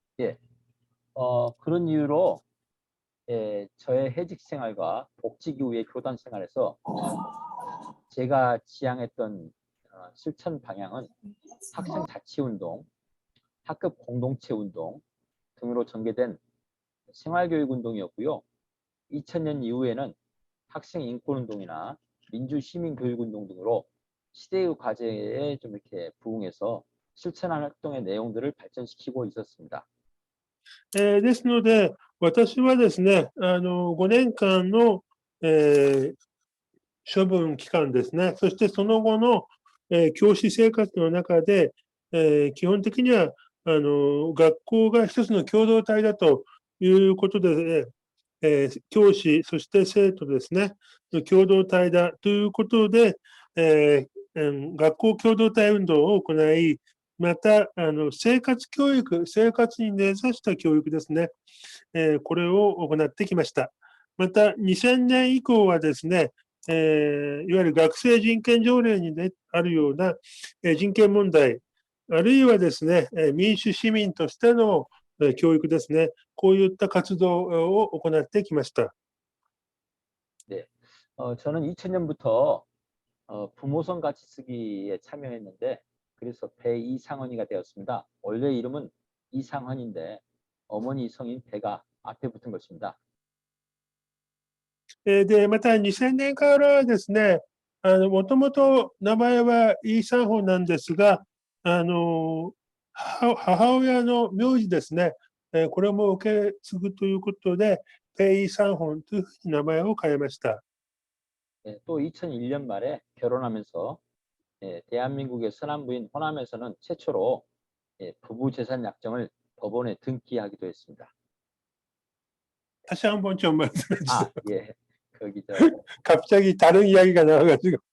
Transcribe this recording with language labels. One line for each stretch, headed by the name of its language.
Korean: 예, 그런 이유로 저의 해직 생활과 복직 이후의 교단 생활에서 제가 지향했던 실천 방향은 학생 자치운동, 학급 공동체 운동 등으로 전개된 생활교육 운동이었고요. 2000년 이후에는 학생 인권운동이나 민주시민교육운동 등으로 시대의 과제에 좀 이렇게 부응해서 실천하는 활동의 내용들을 발전시키고 있었습니다.
Japanese: ですので、私はですね、5年間の、処分期間ですね、そしてその後の、教師生活の中で、基本的には学校が一つの共同体だということで、教師、そして生徒ですね、共同体だということで、学校共同体運動を行い、また生活教育、生活に根ざした教育ですね、これを行ってきました。また2000年以降はですね、いわゆる学生人権条例にあるような人権問題、あるいはですね、民主市民としての教育ですね、こういった活動を行ってきました。
Korean: 네, 저는 2000년부터 부모선 같이 쓰기에 참여했는데 그래서 배이상헌이가 되었습니다. 원래 이름은 이상헌인데 어머니 성인 배가 앞에 붙은 것입니다.
Japanese: で、また2000年からですね、もともと名前はイーサンホンなんですが、母親の名字ですね、これも受け継ぐということで、ペイ・サンホンというふうに名前を変えました。
Korean: 또 2001년 말에 결혼하면서 대한민국의 서남부인 호남에서는 최초로 부부 재산 약정을 법원에 등기하기도 했습니다. 다시 한번 좀 말씀해 주세요. 예, 거기 갑자기 다른 이야기가 나와가지고.